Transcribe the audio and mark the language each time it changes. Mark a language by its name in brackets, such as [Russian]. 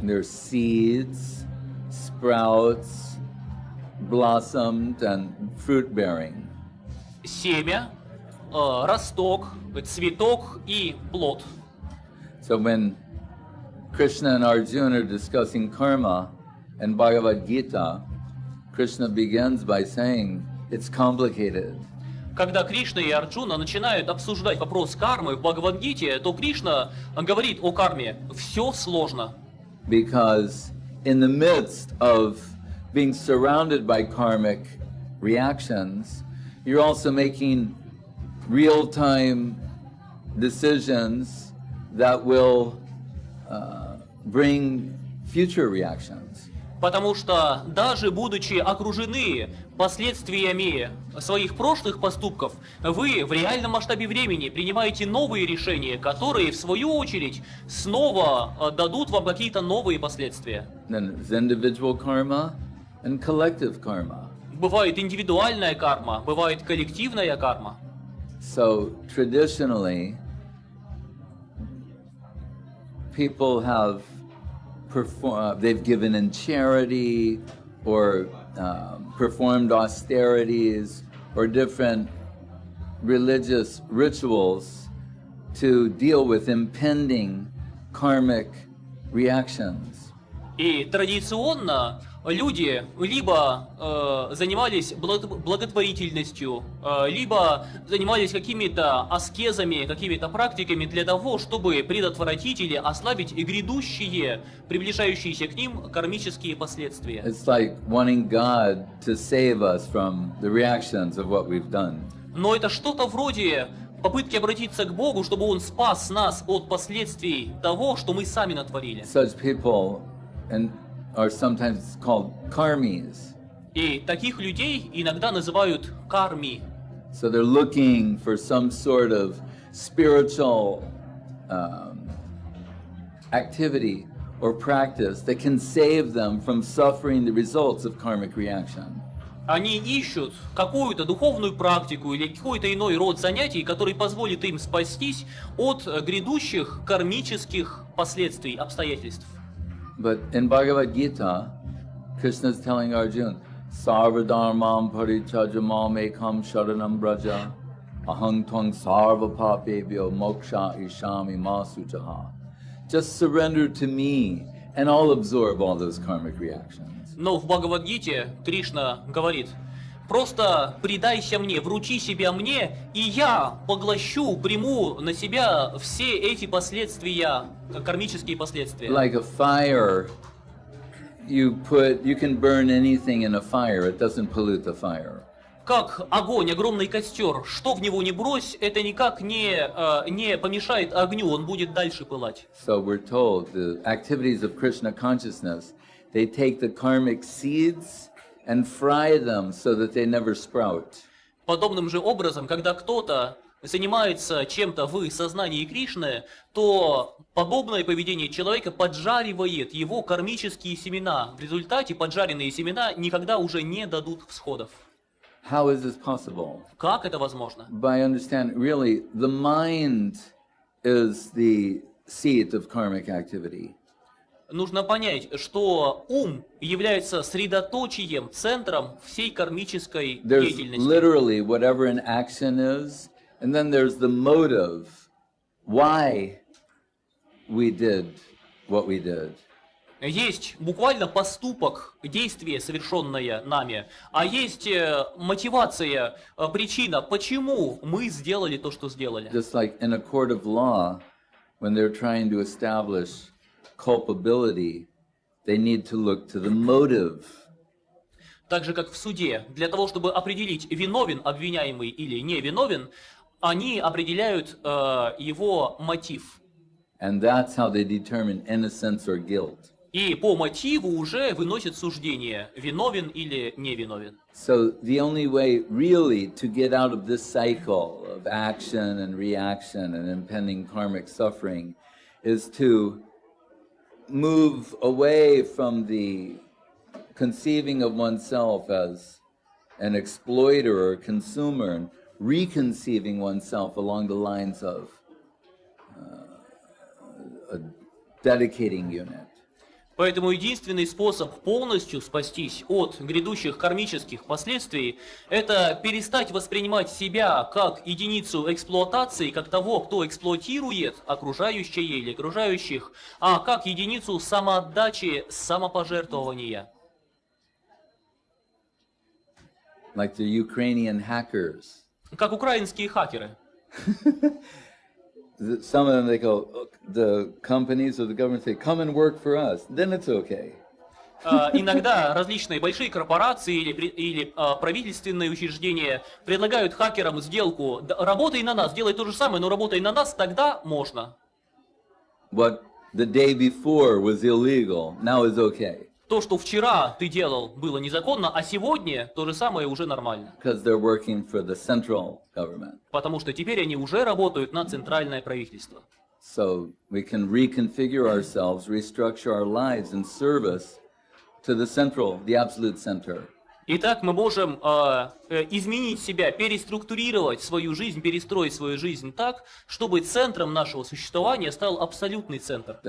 [English] There's seeds, sprouts, blossomed, and fruit bearing. [Russian] Семя, росток, цветок и плод. [English] So when Krishna and Arjuna are discussing karma in Bhagavad Gita, Krishna begins by saying it's complicated. [Russian] Когда Кришна и Арджуна начинают обсуждать вопрос кармы в Бхагавад-гите, то Кришна говорит о карме. Все сложно. [English] Because in the midst of being surrounded by karmic reactions, you're also making real-time decisions that will bring future reactions. [Russian] Потому что даже будучи окружены последствиями своих прошлых поступков, вы в реальном масштабе времени принимаете новые решения, которые в свою очередь снова дадут вам какие-то новые последствия. [English] Then there's individual karma and collective karma. [Russian] Бывает индивидуальная карма, бывает коллективная карма. [English] So traditionally, people have they've given in charity or performed austerities or different religious rituals to deal with impending karmic reactions. [Russian] И традиционно люди либо занимались благотворительностью, либо занимались какими-то аскезами, какими-то практиками для того, чтобы предотвратить или ослабить грядущие, приближающиеся к ним кармические последствия. [English] It's like wanting God to save us from the reactions of what we've done. [Russian] Но это что-то вроде попытки обратиться к Богу, чтобы Он спас нас от последствий того, что мы сами натворили. [English] Such people are sometimes called karmis. [Russian] И таких людей иногда называют карми. [English] So they're looking for some sort of spiritual activity or practice that can save them from suffering the results of karmic reaction. [Russian] Они ищут какую-то духовную практику или какой-то иной род занятий, который позволит им спастись от грядущих кармических последствий, обстоятельств. [English] But in Bhagavad Gita, Krishna is telling Arjuna, [Sanskrit] Sarva dharmam parityajamam ekam sharanam braja ahang twang sarva papebhyo moksha ishami masujaha. [English] Just surrender to me and I'll absorb all those karmic reactions. [Russian] Но в Бхагавад-гите Кришна говорит: просто предайся мне, вручи себя мне, и я поглощу, приму на себя все эти последствия, кармические последствия. [English] Like a fire, you can burn anything in a fire, it doesn't pollute the fire. [Russian] Как огонь, огромный костер, что в него не брось, это никак не помешает огню, он будет дальше пылать. [English] So we're told the activities of Krishna consciousness, they take the karmic seeds and fry them so that they never sprout. [Russian] Подобным же образом, когда кто-то занимается чем-то в сознании Кришны, то подобное поведение человека поджаривает его кармические семена. В результате поджаренные семена никогда уже не дадут всходов. [English] How is this possible? [Russian] Как это возможно? [English] By understanding, really, the mind is the seat of karmic activity. [Russian] Нужно понять, что ум является средоточием, центром всей кармической деятельности. [English] There's literally whatever an action is, and then there's the motive, why we did what we did. [Russian] Есть буквально поступок, действие, совершенное нами, а есть мотивация, причина, почему мы сделали то, что сделали. [English] Just like in a court of law, when they're trying to establish culpability, they need to look to the motive. [Russian] Так же, как в суде, для того, чтобы определить, виновен обвиняемый или не виновен, они определяют его мотив. [English] And that's how they determine innocence or guilt. [Russian] И по мотиву уже выносят суждение, виновен или не виновен. [English] So the only way really to get out of this cycle of action and reaction and impending karmic suffering is to move away from the conceiving of oneself as an exploiter or consumer and reconceiving oneself along the lines of a dedicating unit. [Russian] Поэтому единственный способ полностью спастись от грядущих кармических последствий – это перестать воспринимать себя как единицу эксплуатации, как того, кто эксплуатирует окружающее или окружающих, а как единицу самоотдачи, самопожертвования. [English] Like the Ukrainian hackers. [Russian] Как украинские хакеры. [English] Some of them, they go, the companies or the government say, come and work for us, then it's okay. [Russian] Иногда различные большие корпорации или правительственные учреждения предлагают хакерам сделку: работай на нас, делай то же самое, но работай на нас, тогда можно. [English] What the day before was illegal, now is okay. [Russian] То, что вчера ты делал, было незаконно, а сегодня то же самое уже нормально. [English] Because they're working for the central government. [Russian] Потому что теперь они уже работают на центральное правительство. [English] So we can reconfigure ourselves, restructure our lives in service to the central, the absolute center. [Russian] Итак, мы можем изменить себя, переструктурировать свою жизнь, перестроить свою жизнь так, чтобы центром нашего существования стал абсолютный центр.